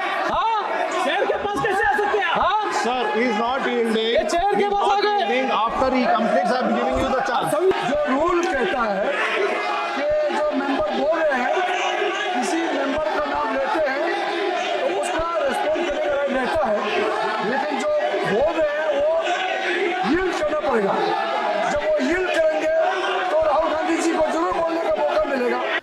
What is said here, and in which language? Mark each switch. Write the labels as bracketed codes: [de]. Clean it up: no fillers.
[hi] हाँ, शेर के पास कैसे आ सकते हैं? हाँ, [en] Sir, he is not yielding. [hi] ये चेयर के पास आ गए। [en] After he completes, I am giving you the chance. [hi] जो रूल कहता है कि जो मेंबर बोल रहे हैं, किसी मेंबर का नाम लेते हैं तो उसका रेस्पॉन्ड करने का राइट रहता है, लेकिन जो बोल रहे हैं वो यील्ड करना पड़ेगा। जब वो यील्ड करेंगे तो राहुल गांधी जी को जरूर बोलने का मौका मिलेगा।